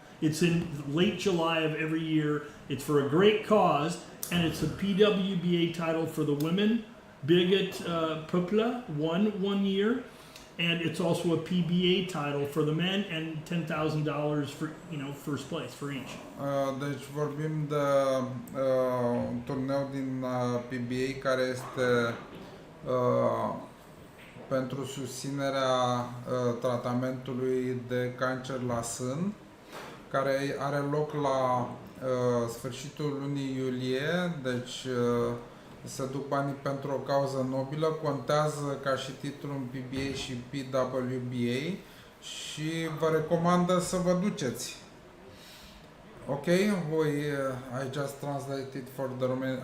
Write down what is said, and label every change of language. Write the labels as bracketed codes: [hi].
[en] It's in late July of every year. It's for a great cause, and it's a PWBA title for the women. Birgit Pöppla won 1 year, and it's also a PBA title for the men and $10,000 for first place for each. [ro] Deci vorbim de un turneu din PBA care este pentru susținerea tratamentului de cancer la sân, care are loc la sfârșitul lunii iulie, deci se duc banii pentru o cauză nobilă, contează ca și titlul în PBA și PWBA și vă recomandă să vă duceți. [en] Okay, I just translated for the Romanian.